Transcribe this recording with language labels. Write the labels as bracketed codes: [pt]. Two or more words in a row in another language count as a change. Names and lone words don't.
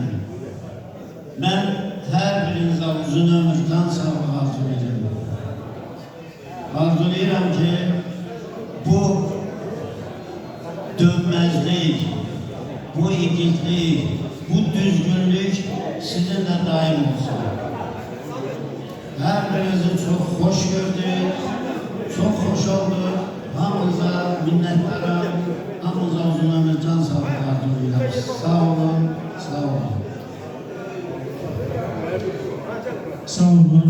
[az] Mən hər birinizə uzun ömürdən sağlıq arzulayıram. Arzulayıram ki, bu dönmezlik, bu igidlik, bu düzgünlük sizinle daim olsun. [tr] Her birinizi çok hoş gördük, çok hoş olduk. Hamınıza minnettarım, hamınıza uzun ömür can sağlıklar diliyorum. [az] Sağ olun, sağ olun. Sağ olun.